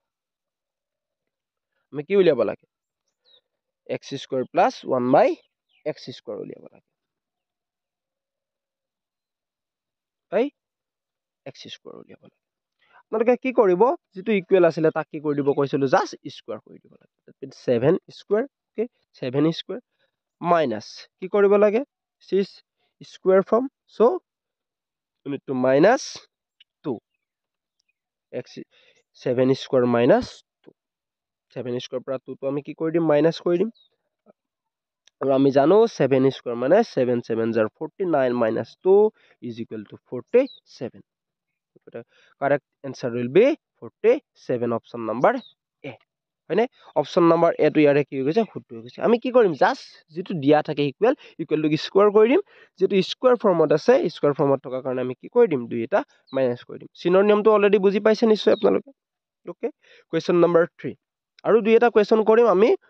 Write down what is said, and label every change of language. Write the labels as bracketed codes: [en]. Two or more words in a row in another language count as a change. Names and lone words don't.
[as] আমি কি উলিয়াব লাগে x² + 1/x² উলিয়াব লাগে তাই x² উলিয়াব লাগে আপোনালোকে কি কৰিব যেটো ইকুৱেল আছিল তাক কি কৰি দিব কৈছিলো [en] just square [as] কৰি দিব লাগে [en] that means 7² okay 7² minus [as] কি কৰিব লাগে [en] 6 square from so we need to minus 2 x 7² minus 2 7² পৰা 2 তো আমি কি কৰি দিম মাইনাস কৰি দিম আৰু আমি জানো 7² মানে 7 7 jar 49 minus 2 is equal to 47 correct answer will be 47 option number A [as] হয়নে [en] option number A [as] তো ইয়াৰে কি হৈ গৈছে শুদ্ধ হৈ গৈছে আমি কি কৰিম জাস্ট যেটো দিয়া থাকে [en] equal to square [as] কৰি দিম যেটো [en] square form [as] আছে [en] square form [as] থকা কাৰণে আমি কি কৰি দিম দুই এটা মাইনাস কৰি দিম চিনৰ নিয়মটো অলৰেডি বুজি পাইছে নিশ্চয় আপোনালোকে [en] okay question number 3 [as] আৰু দুই এটা কোৱেশ্চন কৰিম আমি